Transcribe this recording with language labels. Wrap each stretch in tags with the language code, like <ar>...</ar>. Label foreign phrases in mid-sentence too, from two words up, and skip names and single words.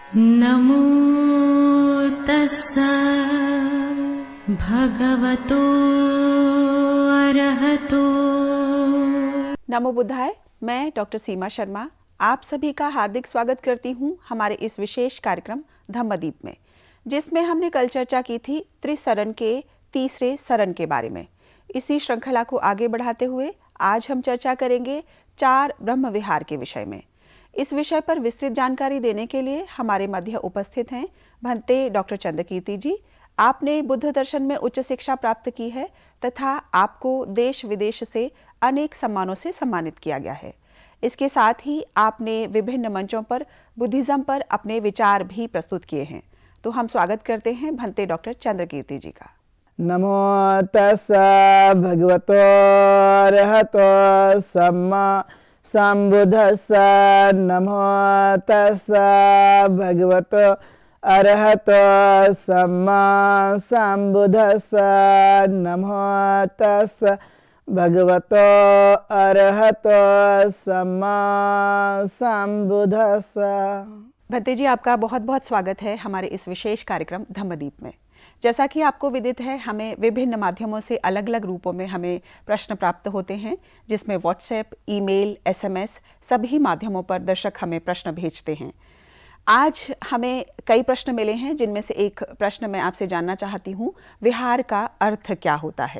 <pi>नमो तस्सा भगवतो अरहतो। नमो बुद्धाय।</pi> <hi>मैं डॉक्टर सीमा शर्मा आप सभी का हार्दिक स्वागत करती हूँ हमारे इस विशेष कार्यक्रम धम्मदीप में, जिसमें हमने कल चर्चा की थी त्रिसरण के तीसरे सरण के बारे में। इसी श्रृंखला को आगे बढ़ाते हुए आज हम चर्चा करेंगे 4 ब्रह्म विहार के विषय में। इस विषय पर विस्तृत जानकारी देने के लिए हमारे मध्य उपस्थित हैं भंते डॉक्टर चंद्रकीर्ति जी। आपने बुद्ध दर्शन में उच्च शिक्षा प्राप्त की है तथा आपको देश विदेश से अनेक सम्मानों से सम्मानित किया गया है। इसके साथ ही आपने विभिन्न मंचों पर बुद्धिज्म पर अपने विचार भी प्रस्तुत किए हैं। तो हम स्वागत करते हैं भंते डॉक्टर चंद्रकीर्ति जी का।</hi> <pi>नमो तस्सा भगवतो अरहतो सम्मा संबुद्धस्सा। नमो तस्सा भगवतो अरहतो सम्मा संबुद्धस्सा। नमो तस्सा भगवतो अरहतो सम्मा संबुद्धस्सा।</pi> <hi>भंते जी, आपका बहुत बहुत स्वागत है हमारे इस विशेष कार्यक्रम धम्मदीप में। जैसा कि आपको विदित है, हमें विभिन्न माध्यमों से अलग अलग रूपों में हमें प्रश्न प्राप्त होते हैं, जिसमें व्हाट्सएप, ईमेल, एसएमएस सभी माध्यमों पर दर्शक हमें प्रश्न भेजते हैं। आज हमें कई प्रश्न मिले हैं, जिनमें से एक प्रश्न मैं आपसे जानना चाहती हूँ, विहार का अर्थ क्या होता है?</hi>